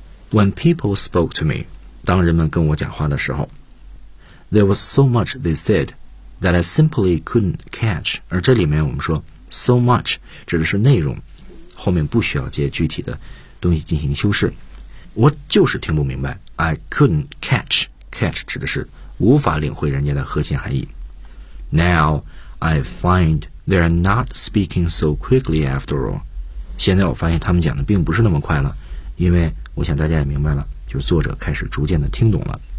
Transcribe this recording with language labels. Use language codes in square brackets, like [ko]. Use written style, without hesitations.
[en] When people spoke to me， [zh] 当人们跟我讲话的时候 [en] There was so much they said that I simply couldn't catch. [zh] 而这里面我们说 so much 指的是内容，后面不需要接具体的东西进行修饰。我就是听不明白 [en] I couldn't catch. [zh] Catch 指的是无法领会人家的核心含义。 [en] Now I find they're not speaking so quickly after all. [zh] 现在我发现他们讲的并不是那么快了，因为我想大家也明白了，就是作者开始逐渐的听懂了。